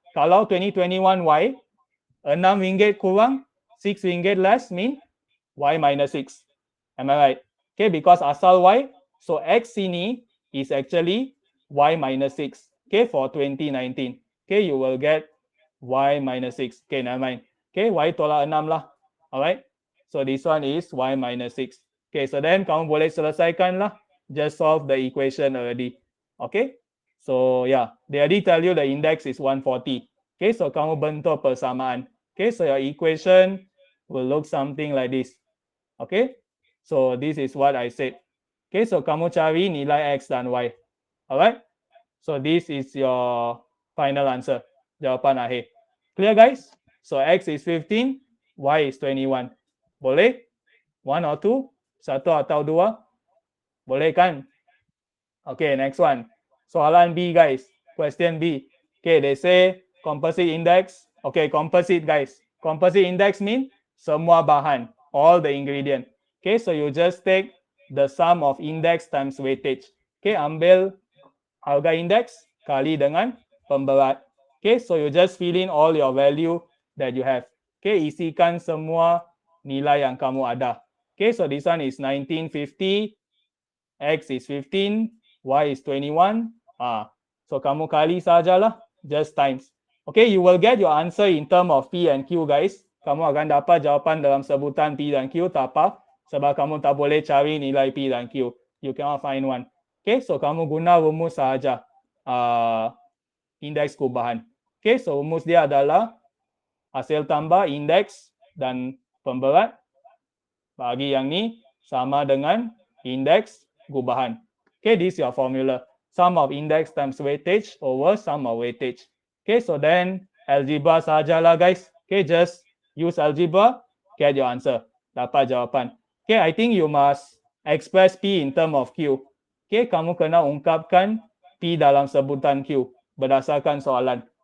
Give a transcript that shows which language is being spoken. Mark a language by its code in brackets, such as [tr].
[ms] Kalau [en] 2021 Y, [ms] 6 ringgit kurang, [en] 6 ringgit less mean Y minus 6. Am I right? Okay, because [ms] asal [en] Y, so X [ms] ini [en] is actually Y minus 6. Okay, for 2019. Okay, you will get Y minus 6. Okay, never mind. [ms] Okay, Y tolak 6 lah. [en] Alright, so this one is Y minus 6. Okay, so then [ms] kamu boleh selesaikan lah. [en] Just solve the equation already. Okay, so yeah, they already tell you the index is 140. Okay, so [ms] kamu bentuk persamaan. [en] Okay, so your equation will look something like this. Okay, so this is what I said. Okay, so [ms] kamu cari nilai X dan Y. [en] Alright, so this is your final answer. [ms] Jawapan akhir. [en] Clear guys? So X is 15, Y is 21. [ms] Boleh? [en] 1 or 2? [ms] 1 atau 2? Boleh kan? [en] Okay, next one. Soalan B guys. Question B. Okay, they say composite index. Okay, composite guys. Composite index mean [ms] semua bahan, [en] all the ingredient. Okay, so you just take the sum of index times weightage. [ms] Okay, ambil harga index kali dengan pemberat. [en] Okay, so you just fill in all your value that you have. [ms] Okay, isikan semua nilai yang kamu ada. [en] Okay, so this one is 1950, X is 15, Y is 21. So [ms] kamu kali sajalah, [en] just times. Okay, you will get your answer in term of P and Q guys. [ms] Kamu akan dapat jawapan dalam sebutan P dan Q, tak apa. Sebab kamu tak boleh cari nilai P dan Q. [en] You cannot find one. [ms] Okay, so kamu guna rumus sahaja. Indeks kubahan. Okay, so rumus dia adalah hasil tambah indeks dan pemberat bagi yang ni sama dengan indeks gubahan. [en] Okay, this is your formula. Sum of index times weightage over sum of weightage. Okay, so then algebra [ms] sajalah [en] guys. Okay, just use algebra, get your answer. [ms] Dapat jawapan. [en] Okay, I think you must express P in term of Q. Okay, [ms] kamu kena ungkapkan P dalam sebutan Q berdasarkan soalan.